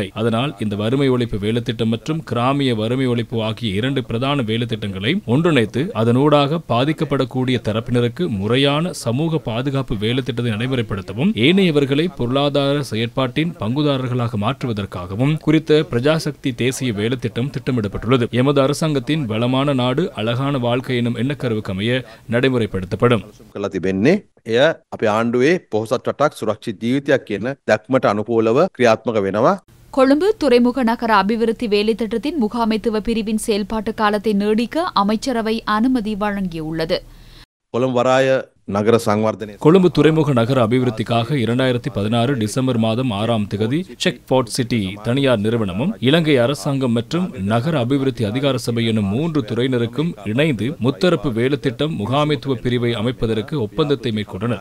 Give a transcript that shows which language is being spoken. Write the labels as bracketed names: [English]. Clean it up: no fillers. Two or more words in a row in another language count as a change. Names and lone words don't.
[Tamil] அதனால் இந்த வறுமை ஒழிப்பு வேலைத்திட்டம் மற்றும் கிராமிய வறுமை ஒழிப்பு ஆகிய 2 பிரதான வேலைத்திட்டங்களை ஒன்றிணைத்து அதனூடாக பாதிக்கப்படக்கூடிய தரப்பினருக்கு முறையான சமூக பாதுகாப்பு வேலைத்திட்டத்தை நடைமுறைப்படுத்தவும் ஏனையவர்களை பொருளாதார செயற்பாட்டின் பங்குதாரர்களாக மாற்றுவதற்காகவும் குறித்த பிரஜாசக்தி தேசிய வேலைத்திட்டம் திட்டமிடப்பட்டுள்ளது. எமது அரசாங்கத்தின் வளமான நாடு அழகான வாழ்க்கை எனும் எண்ணக்கருவுக்கு அமைய நடைமுறைப்படுத்தப்படும். [Sinhala] එය අපේ ආණ්ඩුවේ පොහොසත් රටක් සුරක්ෂිත ජීවිතයක් කියන දැක්මට අනුකූලව ක්‍රියාත්මක වෙනවා. [Tamil] கொழும்பு துறைமுக நகர அபிவிருத்தி வேலைத்திட்டத்தின் முகாமைத்துவ பிரிவின் செயல்பாட்டு காலத்தை நீடிக்க அமைச்சரவை அனுமதி வழங்கியுள்ளது. [Sinhala] කොළඹ වරාය නගර සංවර්ධන [Tamil] கொழும்பு துறைமுக நகர அபிவிருத்திக்காக 2016 டிசம்பர் மாதம் 6ஆம் தேதி செக் போர்ட் சிட்டி தனியார் நிறுவனமும் இலங்கை அரசாங்கம் மற்றும் நகர அபிவிருத்தி அதிகார சபை எனும் 3 துறையினருக்கும் இணைந்து முத்தரப்பு வேலைத்திட்டம் முகாமைத்துவ பிரிவை அமைப்பதற்கு ஒப்பந்தத்தை மேற்கொண்டனர்.